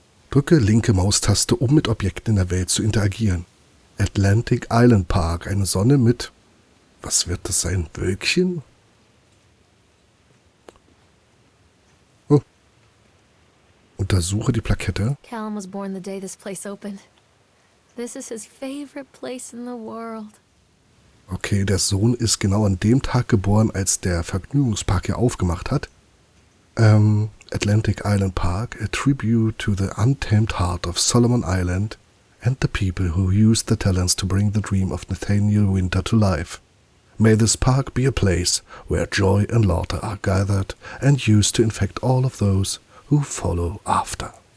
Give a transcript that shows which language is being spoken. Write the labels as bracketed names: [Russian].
[German] Drücke linke Maustaste, um mit Objekten in der Welt zu interagieren. Atlantic Island Park, eine Sonne mit, was wird das sein, Wölkchen? Oh. Untersuche die Plakette. [English] Callum was born the day this place opened. This is his favorite place in the world. [German] Okay, der Sohn ist genau an dem Tag geboren, als der Vergnügungspark hier aufgemacht hat. [English] Atlantic Island Park, a tribute to the untamed heart of Solomon Island and the people who used their talents to bring the dream of Nathaniel Winter to life. May this park be a place where joy and laughter are gathered and used to infect all of those who follow after.